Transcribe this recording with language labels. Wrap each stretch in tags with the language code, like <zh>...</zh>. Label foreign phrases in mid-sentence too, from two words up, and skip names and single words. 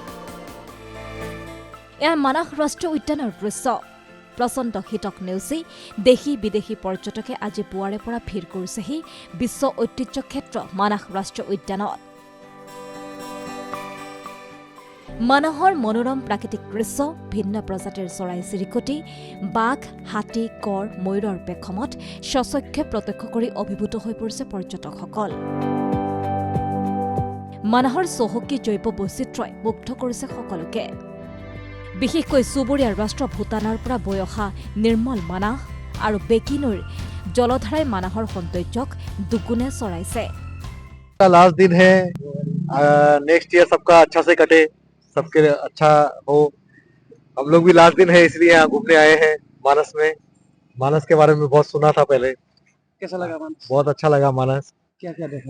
<as>এয়া মানাহ ৰাষ্ট্ৰীয় উদ্যানৰ দৃশ্য প্ৰচণ্ড শীতক নেওচি দেশী বিদেশী পৰ্যটকে আজি পুৱাৰে পৰা ভিৰ কৰিছেহি বিশ্ব ঐতিহ্য ক্ষেত্ৰ মানাহ ৰাষ্ট্ৰীয় উদ্যানত মানাহৰ মনোৰম প্ৰাকৃতিক দৃশ্য ভিন্ন প্ৰজাতিৰ চৰাই চিৰিকটি বাঘ হাতী গড় ময়ূৰৰ পেখমত স্বচক্ষে প্ৰত্যক্ষ কৰি অভিভূত হৈ পৰিছে পৰ্যটকসকল মানাহৰ চহকী জৈৱ বৈচিত্ৰ্যই মুগ্ধ কৰিছে সকলোকে বিশেষকৈ চুবুৰীয়া ৰাষ্ট্ৰ ভূটানৰ পৰা বৈ অহা নিৰ্মল মানাহ আৰু বেকী নৈৰ জলধাৰাই মানাহৰ সৌন্দৰ্যক দুগুণে চৰাইছে</as> <hi>लास्ट दिन है नेक्स्ट ईयर सबका अच्छा से कटे सबके अच्छा हो हम लोग भी लास्ट दिन है इसलिए यहाँ घूमने आए हैं मानस के बारे में बहुत सुना था पहले। कैसा लगा मानस? बहुत अच्छा लगा मानस। क्या क्या देखा</hi>